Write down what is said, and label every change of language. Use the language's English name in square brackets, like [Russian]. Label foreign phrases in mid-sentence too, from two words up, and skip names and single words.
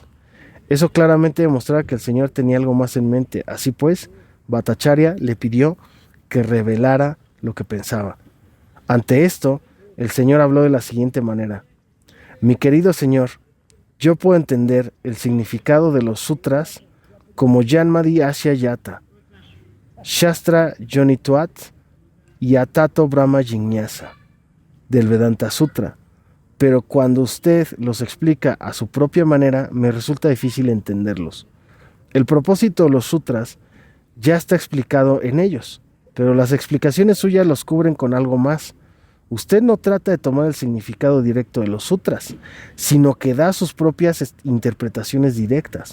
[Spanish] Eso claramente demostraba que el señor tenía algo más en mente. Así pues, Bhattacharya le pidió que revelara lo que pensaba. Ante esto, el señor habló de la siguiente manera: mi querido señor, yo puedo entender el significado de los sutras como [Sanskrit] Janmadi Asya Yata, Shastra Yonituat [Spanish] y [Sanskrit] Atato Brahma Jiñasa [Spanish] del Vedanta Sutra, pero cuando usted los explica a su propia manera, me resulta difícil entenderlos. El propósito de los sutras ya está explicado en ellos, pero las explicaciones suyas los cubren con algo más. Usted no trata de tomar el significado directo de los sutras, sino que da sus propias interpretaciones directas.